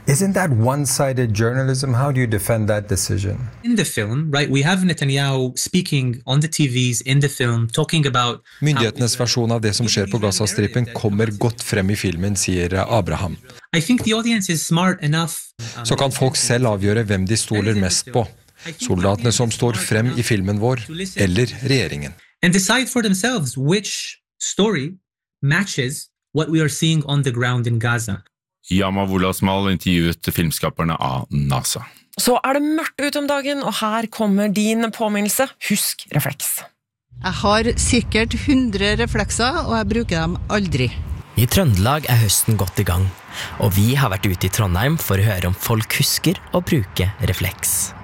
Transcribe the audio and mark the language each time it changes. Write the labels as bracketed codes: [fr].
[en] Isn't that one-sided journalism? How do you defend that decision? In the film, right, we have Netanyahu speaking on the TVs in the film talking about. [no] Myndighetenes versjon av det som skjer på Gazastripen kommer godt frem i filmen, sier Abraham. [en] I think the audience is smart enough. [no] Så kan folk selv avgjøre hvem de stoler mest på. Soldatene som står frem i filmen vår, eller regjeringen. [en] And decide for themselves which story matches what we are seeing on the ground in Gaza. [no] Yama Wolasmal intervjuet filmskaperne av NASA. Så er det mørkt ut om dagen, og her kommer din påminnelse. Husk refleks. Jeg har sikkert 100 reflekser, og jeg bruker dem aldri. I Trøndelag er høsten godt i gang, og vi har vært ute i Trondheim for å høre om folk husker å bruke refleks.